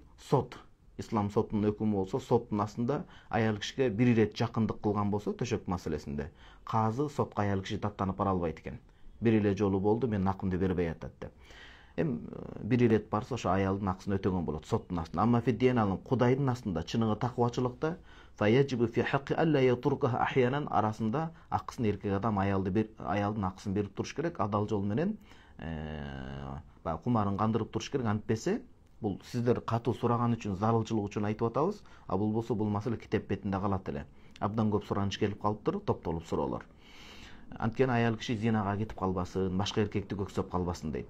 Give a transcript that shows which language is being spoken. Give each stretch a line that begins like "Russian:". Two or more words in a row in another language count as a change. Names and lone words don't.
Kyrgyz: Сот, ислам сотунун өкүмү болсо, соттун астында аял кишиге бир ирет жакындык кылган болсо, төшөк маселесинде казы сотко аял киши даттанып бара албайт экен. Бир эле жолу болду, мен акымды бербей атат деп. Бир ирет барса, ошо аялдын акысын өтөгөн болот соттун астында.
Arabic: أما في الديانة
Kyrgyz: Кудайдын астында чыныгы таквачылыкта
Arabic: فيجب في حقه ألا يتركها أحيانا
Kyrgyz: арасында акысын эркек адам аялдын акысын берип туруш керек, адал жол менен кумарын кандырып туруш керек. Антпесе бул сиздер катуу сураган үчүн, зарылчылык үчүн айтып атабыз, а бул болсо бул маселе китеп бетинде калат эле. Абдан көп сураныч келип калыптыр, топтолуп суроолор. Анткени аял киши зинага кетип калбасын, башка эркекти көксөп калбасын дейт.